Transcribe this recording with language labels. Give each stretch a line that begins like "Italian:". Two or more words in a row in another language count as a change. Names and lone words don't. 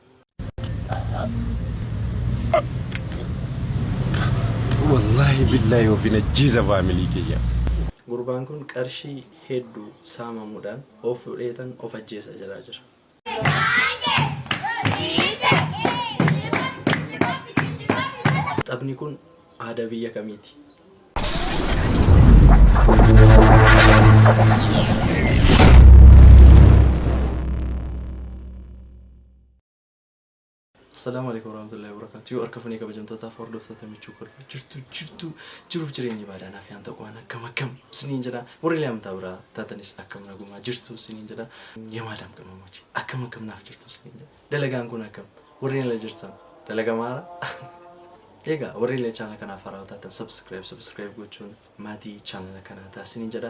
Arabic: والله بالله
Oromo: of inajjiza faamilii kiyya. Gurbaan kun qarshii hedduu saamamuudhaan of fudheetan of ajjeesa jira. Taphni kun aadaa biyya kamiiti?
Arabic: السلام عليكم ورحمة الله وبركاته.
Oromo: Arkafanii kabajamtootaaf hordoftoota michuu kolfa jiruuf jireenyi baadanaaf yaan ta'u waan akkam siniin jedha. Warri lamtaa biraa taatanis akkam nagumaa jirtu siniin jedha. Yamaadam qamamochi akkam naaf jirtu siniin jedha. Dalagaan kun akkam warri la jirtan dalaga maara. Egaa warri illee channel kanaaf haaraa taatan subscribe gochuun maatii channel kanaa taasiniin jedha.